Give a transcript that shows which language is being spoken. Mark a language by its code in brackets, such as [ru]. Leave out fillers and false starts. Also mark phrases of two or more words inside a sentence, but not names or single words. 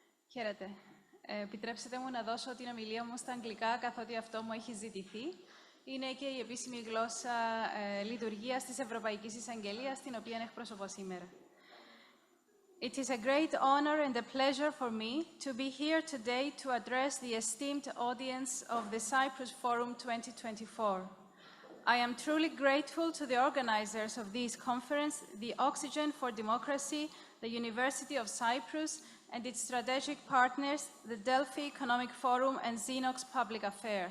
[el] Χαίρετε. Επιτρέψτε μου να δώσω την ομιλία μου στα αγγλικά, καθότι αυτό μου έχει ζητηθεί. Είναι και η επίσημη γλώσσα λειτουργίας της Ευρωπαϊκής Εισαγγελίας, την οποία εκπροσωπώ σήμερα. [en] It is a great honor and a pleasure for me to be here today to address the esteemed audience of the Cyprus Forum 2024. I am truly grateful to the organizers of this conference, the Oxygen for Democracy, the University of Cyprus, and its strategic partners, the Delphi Economic Forum and Xenox Public Affairs.